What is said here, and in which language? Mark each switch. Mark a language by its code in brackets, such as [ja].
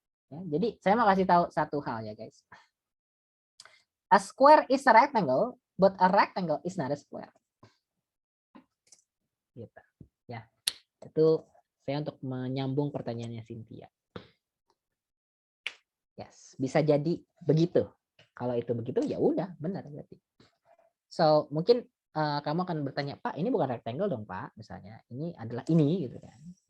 [id] Ya, jadi saya mau kasih tahu satu hal ya guys. [en] A square is a rectangle, but a rectangle is not a square. [id] Gitu. Ya, itu saya untuk menyambung pertanyaannya Cynthia. Yes, bisa jadi begitu. Kalau itu begitu ya udah benar berarti. So mungkin kamu akan bertanya, Pak, ini bukan rectangle dong Pak, misalnya ini adalah ini gitu kan.